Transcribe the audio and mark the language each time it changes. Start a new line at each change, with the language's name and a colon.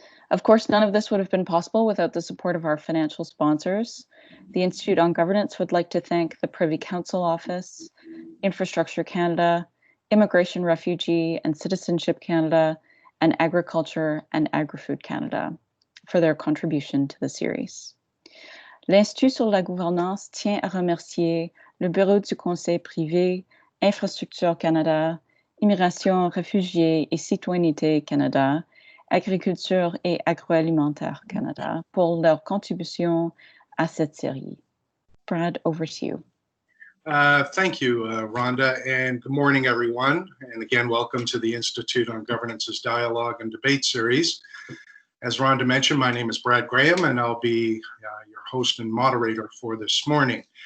English: Of course, none of this would have been possible without the support of our financial sponsors. The Institute on Governance would like to thank the Privy Council Office, Infrastructure Canada, Immigration, Refugee and Citizenship Canada, and Agriculture and Agri-Food Canada for their contribution to the series.
French: L'Institut sur la gouvernance tient à remercier le Bureau du Conseil privé, Infrastructure Canada, Immigration, Réfugiés et Citoyenneté Canada, Agriculture et Agroalimentaire Canada pour leur contribution à cette série.
English: Brad, over to you. Thank you, Rhonda, and good morning, everyone. And again, welcome to the Institute on Governance's Dialogue and Debate series. As Rhonda mentioned, my name is Brad Graham, and I'll be your host and moderator for this morning.